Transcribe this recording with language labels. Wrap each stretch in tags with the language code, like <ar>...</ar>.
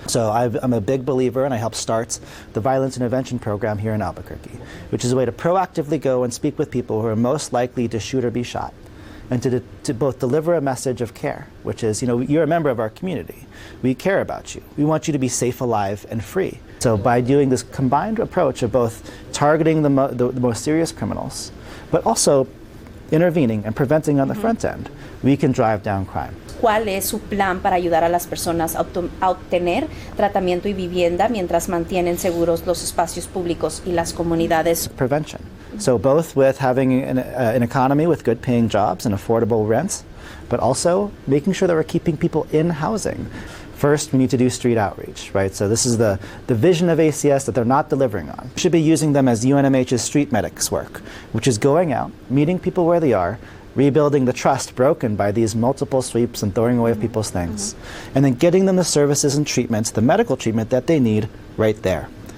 <en>So I'm a big believer, and I helped start the Violence Intervention Program here in Albuquerque, which is a way to proactively go and speak with people who are most likely to shoot or be shot, and to both deliver a message of care, which is, you're a member of our community. We care about you. We want you to be safe, alive, and free. So by doing this combined approach of both targeting the most serious criminals, but also intervening and preventing on the front end, we can drive down crime.</en> <es>¿Cuál es su plan para ayudar a las personas a obtener tratamiento y vivienda mientras mantienen seguros los espacios públicos y las comunidades?</es> <en>Prevention. So both with having an economy with good paying jobs and affordable rents, but also making sure that we're keeping people in housing. First, we need to do street outreach, right? So this is the vision of ACS that they're not delivering on. We should be using them as UNMH's street medics work, which is going out, meeting people where they are, rebuilding the trust broken by these multiple sweeps and throwing away of people's things, and then getting them the services and treatments, the medical treatment that they need right there.</en>